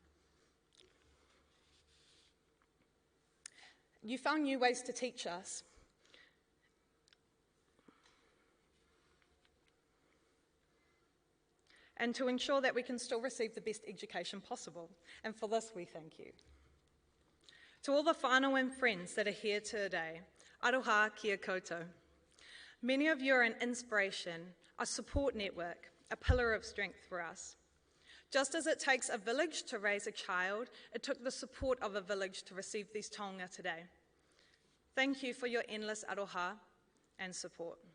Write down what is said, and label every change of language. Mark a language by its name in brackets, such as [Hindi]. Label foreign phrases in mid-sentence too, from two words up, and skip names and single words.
[English] You found new ways to teach us. And to ensure that we can still receive the best education possible. And for this, we thank you. To all the whānau and friends that are here today, [Māori] aroha kia koutou. [English] Many of you are an inspiration, a support network, a pillar of strength for us. Just as it takes a village to raise a child, it took the support of a village to receive these taonga today. Thank you for your endless aroha and support.